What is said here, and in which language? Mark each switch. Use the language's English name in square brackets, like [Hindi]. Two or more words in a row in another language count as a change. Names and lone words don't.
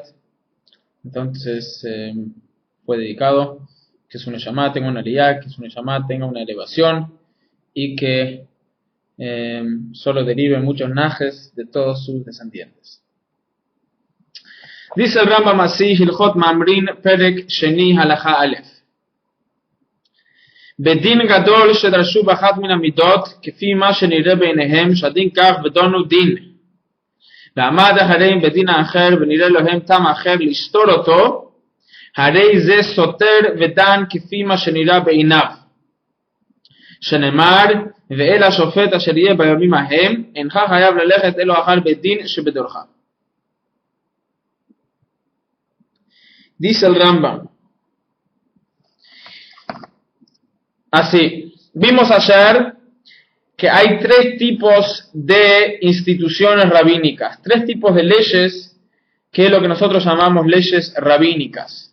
[Spanish] Entonces fue dedicado, que su neshama tenga una aliyá, que su neshama tenga una elevación y que solo deriven muchos najes de todos sus descendientes. Dice el Rambam así, [Hebrew] הלכות ממרים, פרק שני, הלכה א. בדין גדול שדרשו באחת מן המידות, כפי מה שנראה בעיניהם, שהדין כך ודונו דין. ועמד אחריהם בדין האחר, ונראה להם טעם אחר לסתור אותו, הרי זה סותר ודן כפי מה שנראה בעיניו. שנאמר, ואל השופט אשר יהיה בימים ההם, אינך חייב ללכת אלו אחר בדין שבדורך. [Spanish] Dice el Rambam así, vimos ayer que hay tres tipos de instituciones rabínicas, tres tipos de leyes, que es lo que nosotros llamamos leyes rabínicas.